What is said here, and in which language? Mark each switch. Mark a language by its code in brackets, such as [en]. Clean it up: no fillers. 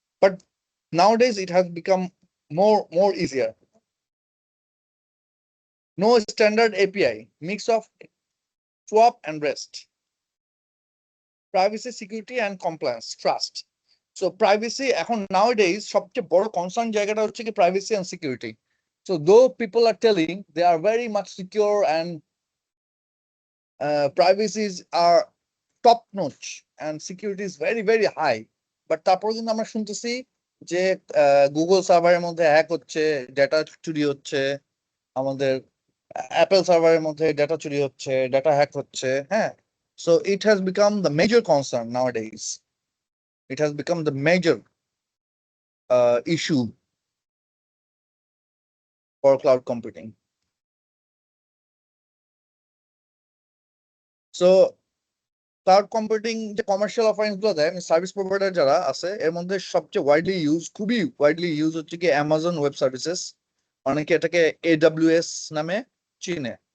[en] But nowadays it has become more easier. No standard API, mix of swap and REST. Privacy, security and compliance, trust. [bn] So privacy এখন nowadays সবচেয়ে বড় concern জায়গাটা হচ্ছে কি [en] privacy and security. So though people are telling they are very much secure and privacies are top notch and security is very high, but [bn] তারপরে কিন্তু আমরা শুনতেছি যে গুগল সার্ভারের মধ্যে হ্যাক হচ্ছে, ডেটা চুরি হচ্ছে, আমাদের অ্যাপল সার্ভারের মধ্যে ডেটা চুরি হচ্ছে, ডেটা হ্যাক হচ্ছে। [en] হ্যাঁ, so it has become the major concern nowadays. It has become the major issue for cloud computing. [bn] So cloud computing যে কমার্শিয়াল অফারিংস গুলো দেয়, সার্ভিস প্রোভাইডার যারা আছে এর মধ্যে সবচেয়ে খুবই ওয়াইডলি ইউজ হচ্ছে কি অ্যামাজন ওয়েব সার্ভিসেস। অনেকে এটাকে AWS নামে চিনে।